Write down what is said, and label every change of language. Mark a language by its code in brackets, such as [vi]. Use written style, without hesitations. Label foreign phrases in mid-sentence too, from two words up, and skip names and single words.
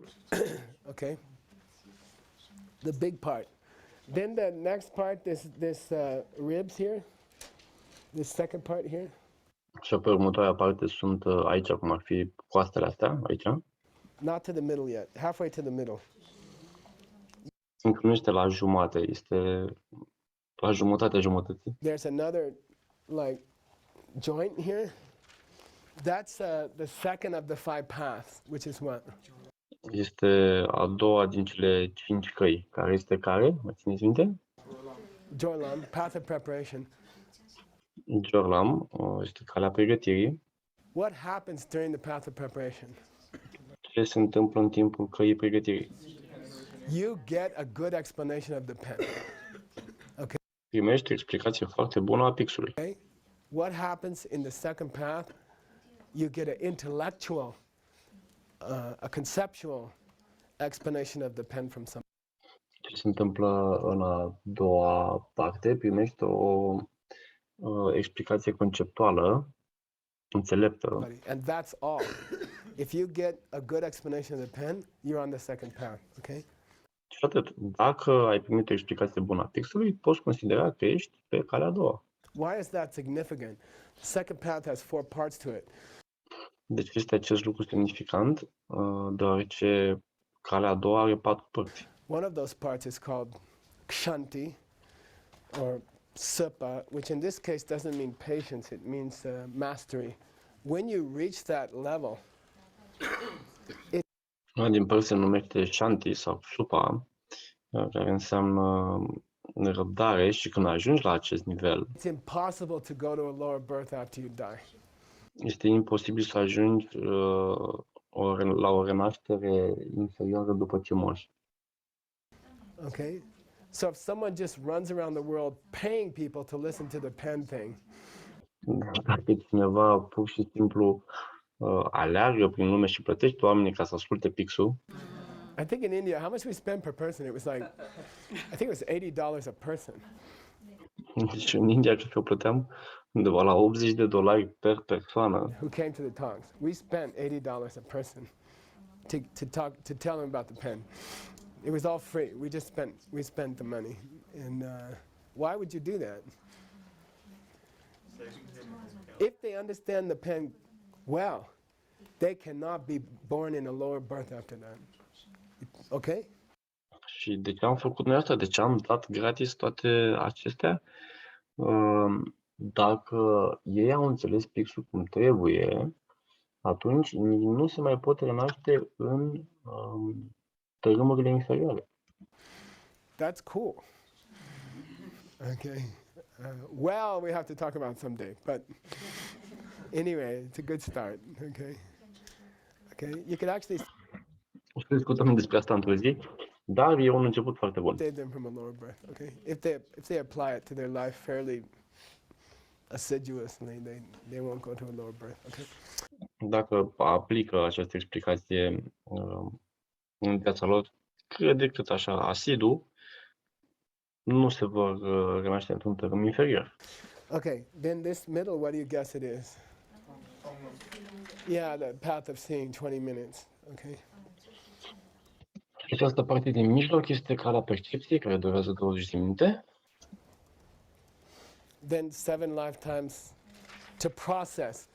[en] Okay. The big part. Then the next part, this ribs here. This second part here. [ro] Și pe următoarea parte sunt aici, cum ar fi coastele astea, aici. [en] Not to the middle yet. Halfway to the middle. [ro] Încă nu este la jumate, este la jumătatea jumătății. [en] There's another like joint here. That's the second of the five paths, which is what? [ro] Este a doua din cele 5 căi, care este care? Mă țineți minte? Jorlam, [en] path of preparation. [ro] Jorlam este calea pregătirii. [en] What happens during the path of preparation? [ro] Ce se întâmplă în timpul căii pregătirii? [en] You get a good explanation of the pen. [ro] Primești o explicație foarte bună a pixului. [en] Okay? What happens in the second path? You get an intellectual, a conceptual explanation of the pen from somebody. [ro] Ce se întâmplă în a doua parte? Primești o explicație conceptuală, înțeleptă. [en] And that's all. If you get a good explanation of the pen, you're on the second path, okay? [ro] Și atât. Dacă ai primit o explicație bună a pixului, poți considera că ești pe calea a doua. [en] Why is that significant? The second path has four parts to it. [ro] Deci este acest lucru semnificant, deoarece calea a doua are 4 părți. [en] One of those parts is called kshanti, or supa, which in this case doesn't mean patience, it means mastery. When you reach that level, [ro] Una din părți se numește Shanti sau Supa, care înseamnă răbdare, și când ajungi la acest nivel, [en] it's impossible to go to a lower birth after you die. [ro] este imposibil să ajungi la o renaștere inferioară după ce mori. [en] Okay? So if someone just runs around the world paying people to listen to the pen thing, [ro] Dacă cineva pur și simplu aleargă prin lume și plătește oamenii ca să asculte pixul, [en] I think in India, how much we spend per person? It was like, I think it was $80 a person. [ro] deci în India cred că plăteam undeva la $80 per persoană. [en] Who came to the talks? We spent $80 a person to tell them about the pen. It was all free. We spent the money. And why would you do that? If they understand the pen well, they cannot be born in a lower birth after that. Okay? [ro] Și de ce am făcut noi asta? De ce am dat gratis toate acestea? Dacă ei au înțeles pixul cum trebuie, atunci nu se mai pot renaște în tărâmurile inferioare. [en] That's cool. Okay. Well, we have to talk about someday, but anyway, it's a good start. Okay. Okay. You could actually [ro] O să discutăm despre asta într-o zi, dar e un început foarte bun. [en] save them from a lower birth. Okay. If they apply it to their life fairly assiduously, they won't go to a lower birth. Okay. [ro] Dacă aplică această explicație în viața lor, cât așa asidu, nu se vor renaște într-un tărâm inferior. [en] Okay. Then this middle, what do you guess it is? Yeah, the path of seeing, 20 minutes. Okay. [ro] Această parte din mijloc este calea percepției, care durează 20 de minute. [en] Then 7 lifetimes to process.